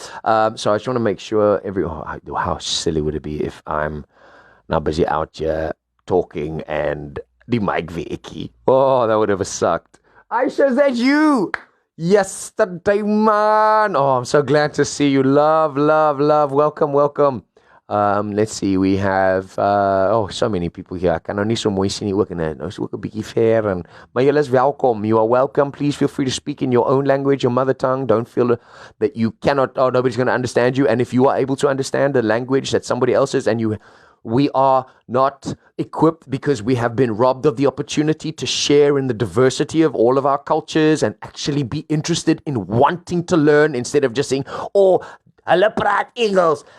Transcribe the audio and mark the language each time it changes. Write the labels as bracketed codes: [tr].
[en] So I just want to make sure how silly would it be if I'm now busy out here talking and the mic Vicky. Oh, that would have sucked. Aisha, is that you? Yesterday, man. Oh, I'm so glad to see you. Love. Welcome. Let's see, we have so many people here. [af] Ek kan nou nie so mooi sien nie ook, en nou is ook 'n bietjie ver, en maar julle is welkom. [en] You are welcome. Please feel free to speak in your own language, your mother tongue. Don't feel that you cannot, nobody's going to understand you. And if you are able to understand the language that somebody else is, and we are not equipped because we have been robbed of the opportunity to share in the diversity of all of our cultures and actually be interested in wanting to learn instead of just saying, [af] hulle praat Engels.